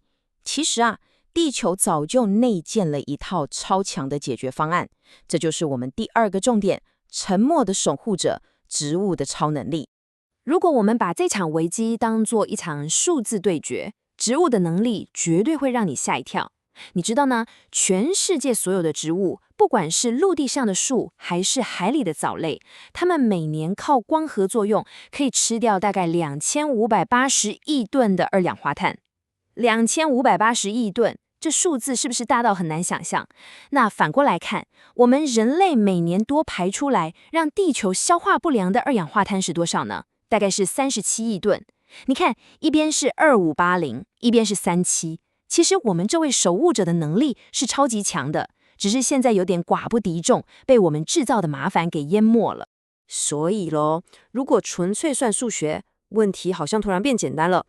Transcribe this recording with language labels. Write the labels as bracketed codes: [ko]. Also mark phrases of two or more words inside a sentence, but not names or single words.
[zh] 其實啊，地球早就內建了一套超強的解決方案，這就是我們第2個重點：沉默的守護者，植物的超能力。如果我們把這場危機當作一場數字對決，植物的能力絕對會讓你嚇一跳。你知道呢？全世界所有的植物，不管是陸地上的樹，還是海裡的藻類，它們每年靠光合作用，可以吃掉大概2580億噸的二氧化碳。2580億噸，這數字是不是大到很難想象？那反過來看，我們人類每年多排出來，讓地球消化不良的二氧化碳是多少呢？大概是37 億噸。你看，一邊是2580，一邊是37。其實我們這位守護者的能力是超級強的，只是現在有點寡不敵眾，被我們製造的麻煩給淹沒了。所以咯，如果純粹算數學，問題好像突然變簡單了。